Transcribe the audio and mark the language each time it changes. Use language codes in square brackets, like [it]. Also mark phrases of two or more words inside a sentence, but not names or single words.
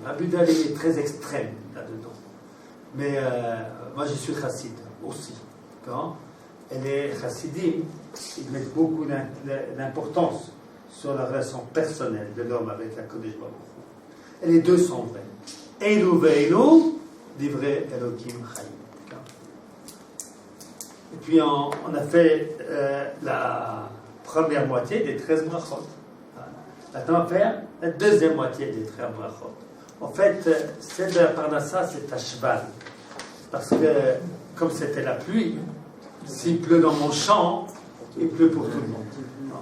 [fr] Rabbi Yehuda Halevi est très extrême là-dedans. Mais moi, je suis chassid aussi. Hein? Et les chassidim, ils mettent beaucoup d'importance sur la relation personnelle de l'homme avec la Kodesh Baruch Hu. Et les deux sont vrais. [he] אלו ואלו, דברי אלוהים חיים. [fr] Et puis on a fait la première moitié des 13 brachot. Maintenant on va faire la deuxième moitié des 13 brachot. En fait, celle de la Parnassa, c'est à cheval. Parce que, comme c'était la pluie, s'il pleut dans mon champ, il pleut pour tout le monde.